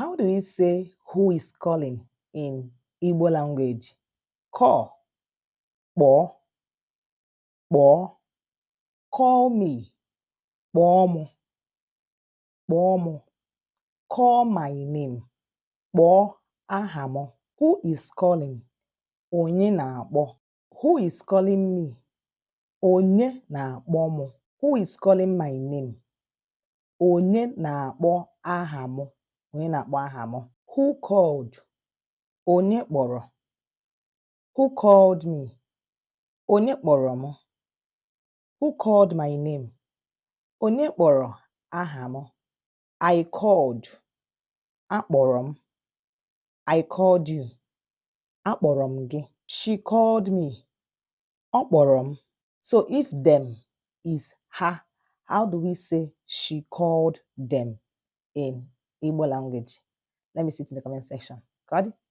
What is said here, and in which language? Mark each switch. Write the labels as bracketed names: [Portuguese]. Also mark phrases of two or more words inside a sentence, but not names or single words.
[English] do we say who is calling in Igbo language? Call, [Igbo] kpọọ, kpọọ. [English] Call me, [Igbo] kpọọ mụ, kpọọ mụ. [English] Call my name, [Igbo] kpọọ aha mụ. [English] Who is calling? [Igbo] Onye na-akpọ. [English] Who is calling me? [Igbo] Onye na-akpọ mụ. [English] Who is calling my name? [Igbo] Onye na-akpọ aha mụ. Onye na-akpọ aha mụ. [English] Who called? [Igbo] Onye kpọrọ. [English] Who called me? [Igbo] Onye kpọrọ mụ. [English] Who called my name? [Igbo] Onye kpọrọ aha mụ. [English] I called. [Igbo] Akpọrọ m. [English] I called you. [Igbo] Akpọrọ m gị. [English] She called me. [Igbo] Ọ kpọrọ m. [English] So if them is her, how do we say she called them in Igbo language? Let me see it in the comment section. Got it?